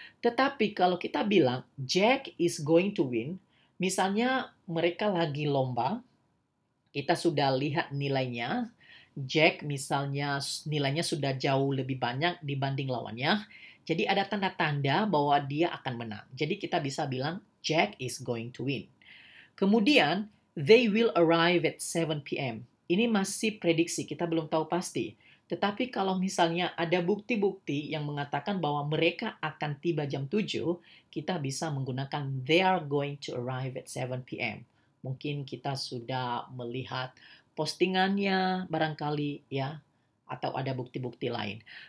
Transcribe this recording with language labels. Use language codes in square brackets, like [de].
[id] Tetapi kalau kita bilang [en] Jack is going to win, [id] misalnya mereka lagi lomba, kita sudah lihat nilainya, Jack misalnya nilainya sudah jauh lebih banyak dibanding lawannya. Jadi ada tanda-tanda bahwa dia akan menang. Jadi kita bisa bilang [en] Jack is going to win. [id] Kemudian, [en] they will arrive at 7 p.m. [id] Ini masih prediksi, kita belum tahu pasti. Tetapi kalau misalnya ada bukti-bukti yang mengatakan bahwa mereka akan tiba jam 7, kita bisa menggunakan [en] they are going to arrive at 7 p.m. [id] Mungkin kita sudah melihat postingannya barangkali ya, atau ada bukti-bukti lain.